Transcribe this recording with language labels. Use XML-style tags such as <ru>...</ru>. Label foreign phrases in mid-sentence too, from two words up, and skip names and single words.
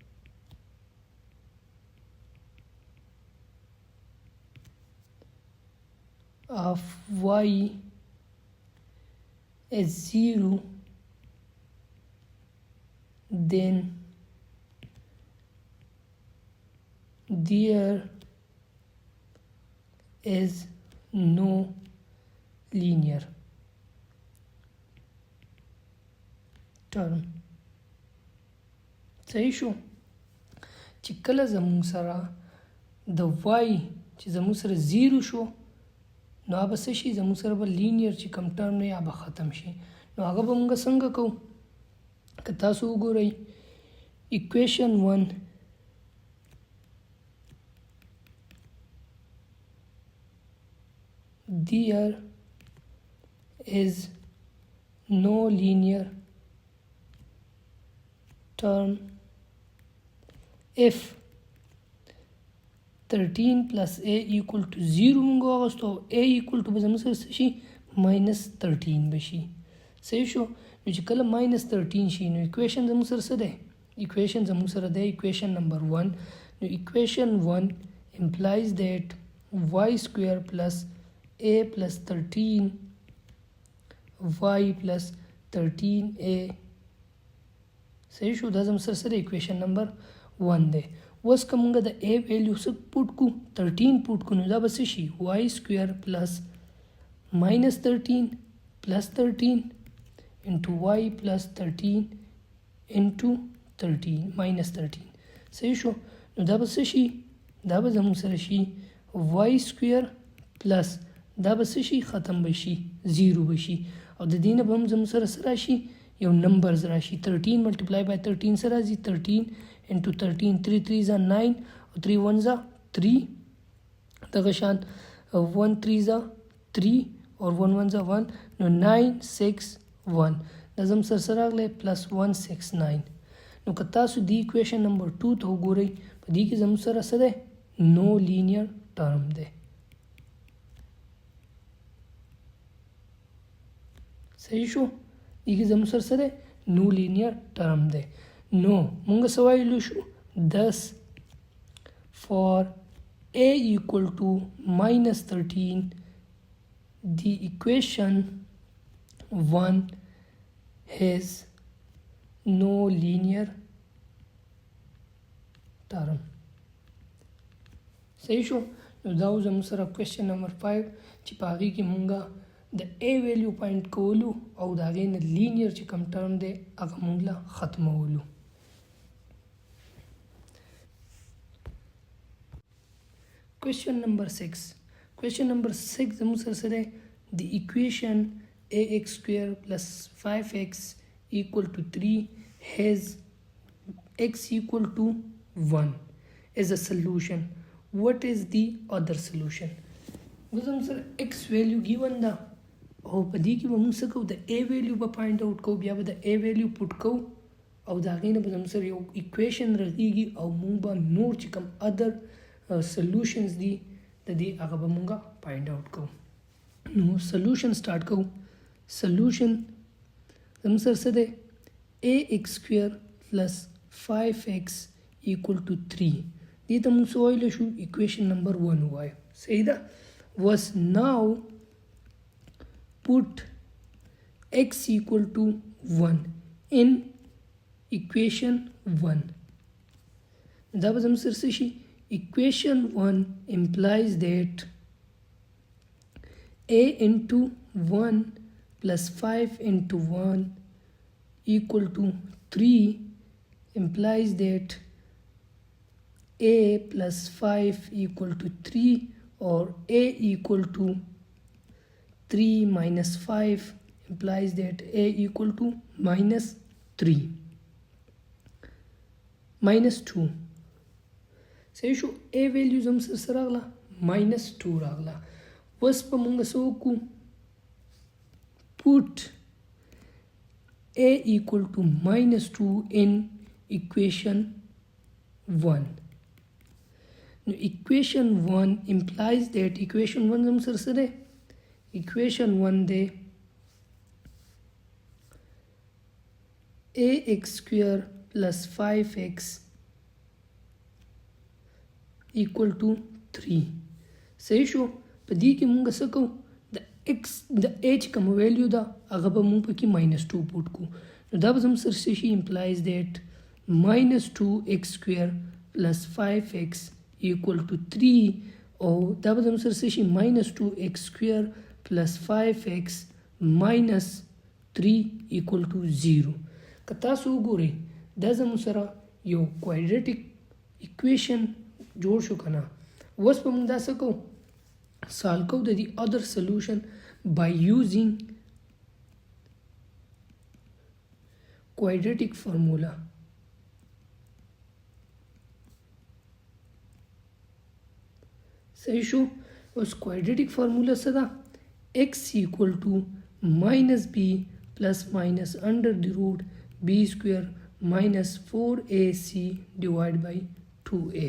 <en>of y is 0 then there is no linear term</en> <ps>صحیح شو چې کله زموږ سره د y چې زموږ سره 0 شو نو هغه څه شي زموږ سره به لینیر چې کوم ټرم دی هغه ختم شي نو هغه به موږ څنګه کوو که تاسو وګورئ equation 1</ps> <en>there is no linear term if 13 plus a equal to 0</en> <ps>موږ واغستو</ps> <en>a equal to</en> <ps>به زموږ سره څه شي -13 به شي صحیح شو نو چې کله -13 شي نو equation زموږ سره څه دی equation زموږ سره دی</ps> <en>equation number 1</en> <ps>نو</ps> <en>equation 1 implies that y square plus a plus 13 y plus 13a</en> <ps>صحیح شو دا زموږ سره سره</ps> <en>equation number 1</en> <ps>دی اوس که موږ د a ویلیو څه پوټ کو 13 پوټ کو نو دا به څه شي</ps> <en>y square plus -13 plus 13 into y plus 13 into 13 -13</en> <ps>صحیح شو نو دا به څه شي دا به زموږ سره شي</ps> <en>y square plus</en> <ps>دا به څه شي ختم به شي 0 به شي او د دې نه به هم زموږ سره څه راشي یو نمبرز راشي</ps> <en>13 multiply by 13</en> <ps>سره راځي</ps> <en>13 into 13 3 3 are 9</en> <ps>او</ps> <en>3 1 are 3</en> <ps>دغه شان</ps> <en>1 3 are 3 or 1 1 are 1</en> <ps>نو 9 6 1 دا زموږ سره سره راغلی plus 1 6 9 نو که تاسو د</ps> <en>equation number 2</en> <ps>ته وګورئ په دې کې زموږ سره څه دی</ps> <en>no linear term</en> <ps>دی صحیح شو دیگه زموږ سره څه دی نو</ps> <en>linear term</en> <ps>دی نو موږ څه ویلو شو 10</ps> <en>for a equal to -13 the equation 1 has no linear</en> <ps>term صحیح شو نو دا زموږ سره</ps> <en>question number 5</en> <ps>چې په هغې کې مونږه د a ویلیو پوینټ کولو او د هغې نه لینیر چې کوم ټرم دی هغه مونږ له ختمولو</ps> <en>question number 6</en> <ps>زموږ سره څه دی</ps> <en>the equation ax square plus 5x equal to 3 has x equal to 1 as a solution what is the other</en> <ps>solution زموږ سره</ps> <en>x value given</en> <ps>ده او په دې کې به موږ څه کوو د</ps> <en>a value</en> <ps>به</ps> <en>find out</en> <ps>کوو بیا به د</ps> <en>a value put</en> <ps>کوو او د هغې نه به زموږ سره یو equation رغېږي او موږ به نور چې کوم</ps> <en>other solutions</en> <ps>دي د دې هغه به موږ</ps> <en>find out</en> <ps>کوو نو</ps> <en>solution start</en> <ps>کوو solution زموږ سره څه دی</ps> <en>ax square plus 5x equal to 3</en> <ps>دې ته موږ څه ویلی شو</ps> <en>equation number 1</en> <ps>ووایو صحیح ده</ps> <en>was now put x equal to 1 in equation 1</en> <ps>دا به زموږ سره څه شي</ps> <en>equation 1 implies that a into 1 plus 5 into 1 equal to 3 implies that a plus 5 equal to 3 or a equal to 3 minus 5 implies that a equal to minus 3 minus 2</en> <ps>صحیح شو</ps> <en>a value</en> <ps>زم سره راغله</ps> <en>minus 2</en> <ps>راغله اوس په موږ څه وکړو</ps> <en>put a equal to minus 2 in equation 1 now equation 1 implies that equation 1</en> <ps>زم سره</ps> <en>equation 1 de ax square plus 5x equal to 3</en> <ps>صحیح شو په دې کې موږ څه کوو د x د h کوم ویلیو ده هغه به موږ پکې -2 پوټ کو نو دا به زموږ سره شي</ps> <en>implies that -2x square plus 5x equal to 3</en> <ps>او دا به زموږ سره شي</ps> <en>-2x square plus 5x minus 3 equal to 0</en> <ps>که تاسو وګورئ دا زموږ سره یو</ps> <en>quadratic equation</en> <ps>جوړ شو کنه اوس به موږ دا څه کوو سالو کوو د دې</ps> <en>other solution by using quadratic formula.</en> <ps>صحیح شو.</ps> <en>اوس quadratic formula</en> <ps>څه ده</ps> <en>x equal to minus b plus minus under the root b square minus 4ac divided by 2a.</en>